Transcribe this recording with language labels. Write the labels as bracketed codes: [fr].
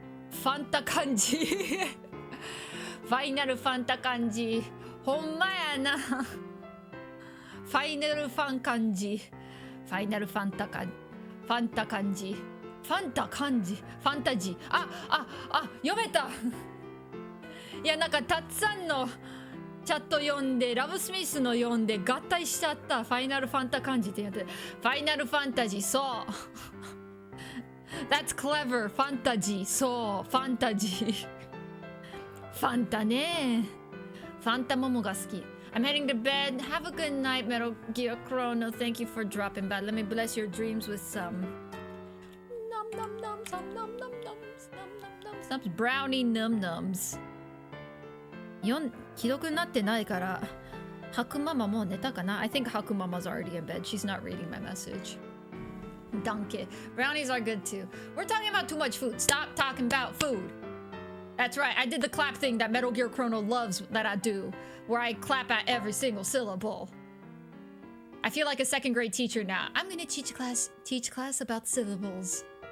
[en] Fanta kanji. Final Fanta kanji. [ja] Honma ya na. [en] Final Fan kanji. Final Fanta kanji. Fanta kanji. Fanta kanji. Fantaji. [ja] 読めた。いやなんかたっさんのチャット読んでラブスミスの読んで合体しちゃった。ファイナルファンタ感じってやってファイナルファンタジーそう。 [en] That's clever [ja] ファンタジーそうファンタジーファンタねファンタモモが好き。 [en] I'm heading to bed. Have a good night, Metal Gear Chrono. Thank you for dropping by. Let me bless your dreams with some num num nums, num num num nums, num num nums, nums, brownie num nums. [ja] 既読になってないから、ハクママもう寝たかな [en] I think Haku Mama's already in bed. She's not reading my message. Donkey. Brownies are good too. We're talking about too much food. Stop talking about food. That's right. I did the clap thing that Metal Gear Chrono loves that I do, where I clap at every single syllable. I feel like a second grade teacher now. I'm gonna teach class about syllables.